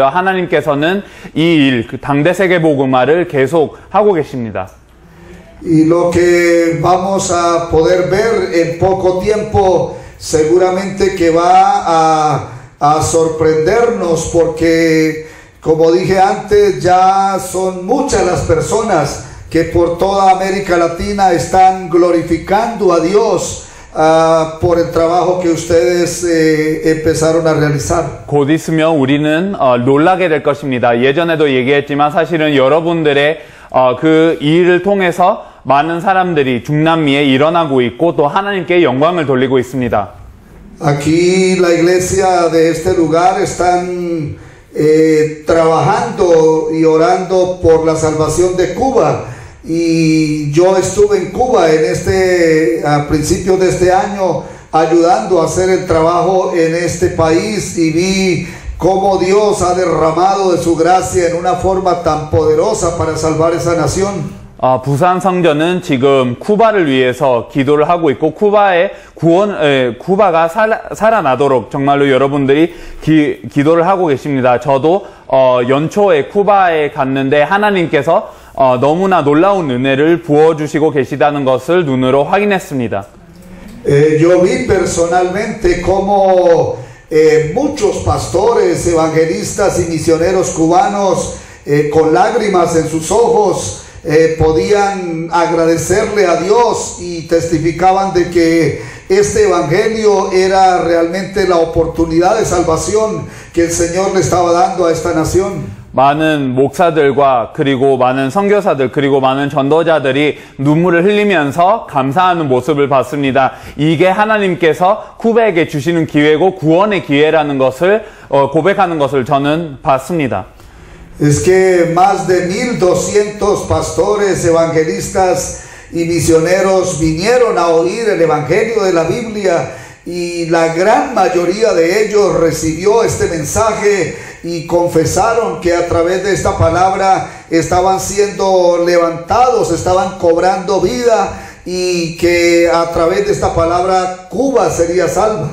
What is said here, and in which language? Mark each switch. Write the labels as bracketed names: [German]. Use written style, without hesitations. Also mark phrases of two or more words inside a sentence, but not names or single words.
[Korean] 하나님께서는 이 일, 당대 세계 복음화를 계속 하고 계십니다. [Spanish] Y lo que vamos a poder ver en poco tiempo seguramente que va a sorprendernos, porque como dije antes, ya son muchas las personas que por toda América Latina están glorificando a Dios por el trabajo que ustedes empezaron a realizar. [Korean] 곧 있으면 우리는 놀라게 될 것입니다. 예전에도 얘기했지만 사실은 여러분들의 그 일을 통해서 많은 사람들이 중남미에 일어나고 있고 또 하나님께 영광을 돌리고 있습니다. [Spanish] Aquí la iglesia de este lugar están trabajando y orando por la salvación de Cuba. Y yo estuve en Cuba a principios de este año ayudando a hacer el trabajo en este país y vi cómo Dios ha derramado de su gracia en una forma tan poderosa para salvar esa nación. [Korean] 부산 성전은 지금 쿠바를 위해서 기도를 하고 있고 쿠바의 쿠바가 살아나도록 정말로 여러분들이 기도를 하고 계십니다. 저도 연초에 쿠바에 갔는데 하나님께서 너무나 놀라운 은혜를 부어주시고 계시다는 것을 눈으로 확인했습니다. [Spanish] Yo vi personalmente cómo muchos pastores, evangelistas y misioneros cubanos con lágrimas en sus ojos podían agradecerle a Dios y testificaban de que este evangelio era realmente la oportunidad de salvación que el Señor le estaba dando a esta nación. [Korean] 많은 목사들과 그리고 많은 선교사들 그리고 많은 전도자들이 눈물을 흘리면서 감사하는 모습을 봤습니다. 이게 하나님께서 쿠바에게 주시는 기회고 구원의 기회라는 것을 고백하는 것을 저는 봤습니다. [Spanish] Es que más de 1,200 pastores, evangelistas y misioneros vinieron a oír el evangelio de la Biblia y la gran mayoría de ellos recibió este mensaje y confesaron que a través de esta palabra estaban siendo levantados, estaban cobrando vida y que a través de esta palabra Cuba sería salva.